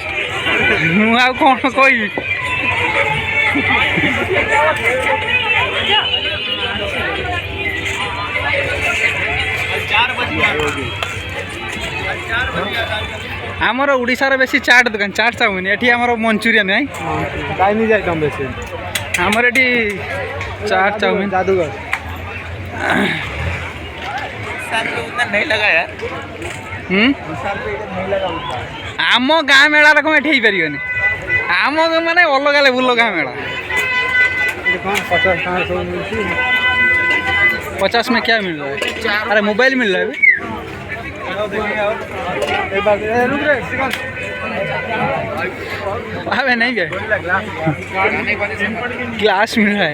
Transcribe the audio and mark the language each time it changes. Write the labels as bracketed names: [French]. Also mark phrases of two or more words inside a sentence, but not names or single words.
[Odia] ମୁଁ ଆଉ କ'ଣ କହିବି। ଆମର ଓଡ଼ିଶାର ବେଶୀ ଚାଟ୍ ଦୋକାନ, ଚାଟ୍ ଚାଉମିନ। ଏଠି ଆମର ମଞ୍ଚୁରିଆନ ନାଇଁ, [English] Chinese item [Hindi] वैसे [Odia] ଆମର ଏଠି ଚାଟ୍ ଚାଉମିନ। [Hindi] जादूगर उतना नहीं लगा यार। [Odia] ଆମ ଗାଁ ମେଳାରେ କ'ଣ ଏଠି ହେଇପାରିବନି। ଆମ ମାନେ ଅଲଗା ଲେବୁଲ୍ର ଗାଁ ମେଳା। [Hindi] ये कौन 50 कहाँ से मिलती 50 में क्या मिल रहा है? अरे मोबाइल मिल रहा है अभी। एक बार रुक रे सेकंड अबे नहीं गए, ग्लास मिल रहा है।